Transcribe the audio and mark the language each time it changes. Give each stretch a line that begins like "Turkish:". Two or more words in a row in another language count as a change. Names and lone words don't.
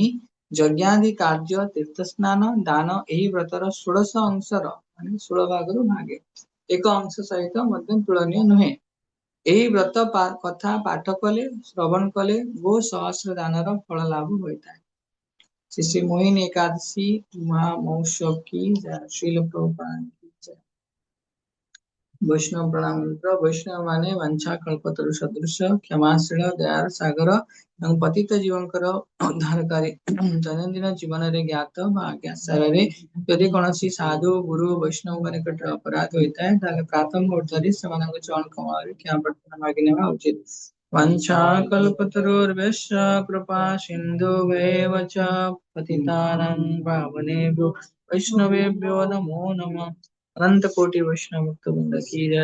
Odia: ଯଜ୍ଞାଦି କାର୍ଯ୍ୟ, ତୀର୍ଥସ୍ନାନ, ଦାନ ଏହି ବ୍ରତର 16 ଅଂଶର ମାନେ 16 ଭାଗରୁ ଭାଗେ ଏକ ଅଂଶ ସହିତ ମଧ୍ୟ ତୁଳନୀୟ ନୁହେଁ। ଏହି ବ୍ରତ କଥା ପାଠ କଲେ, ଶ୍ରବଣ କଲେ ଗୋ ସହସ୍ର ଦାନର ଫଳ ଲାଭ ହୋଇଥାଏ। ଶ୍ରୀ ଶ୍ରୀ ମୋହିନୀ ଏକାଦଶୀ ମହାମହୋତ୍ସବ
Hindi: की जय। श्रील प्रभुपाद की जय। वैष्णव प्रणाम मित्र।
Odia: ବୈଷ୍ଣବ ମାନେ ବଂଶା କଳ୍ପତରୁ ସଦୃଶ କ୍ଷମାଶୀଳ ଦୟାର ସାଗର ଏବଂ ପତିତ ଜୀବଙ୍କର ଉଦ୍ଧାରକାରୀ। ଦୈନନ୍ଦିନ ଜୀବନରେ ଜ୍ଞାତ ବା ଅଜ୍ଞାତସାରରେ ଯଦି କୌଣସି ସାଧୁ ଗୁରୁ ବୈଷ୍ଣବଙ୍କ ନିକଟରେ ଅପରାଧ ହୋଇଥାଏ, ତାହେଲେ ପ୍ରାତଃ ମୁହୂର୍ତ୍ତରେ ସେମାନଙ୍କ ଚରଣ କମଳରେ କ୍ଷମା ପ୍ରାର୍ଥନା ମାଗି ନେବା ଉଚିତ।
Sanskrit: वंशाकल्पतरुर्भ्यश्च कृपा सिन्धुभ्येव च पतितानां पावनेभ्यो वैष्णवेभ्यो नमो नमः।
Hindi: अनंत कोटि वैष्णव भक्त वृंद की जय।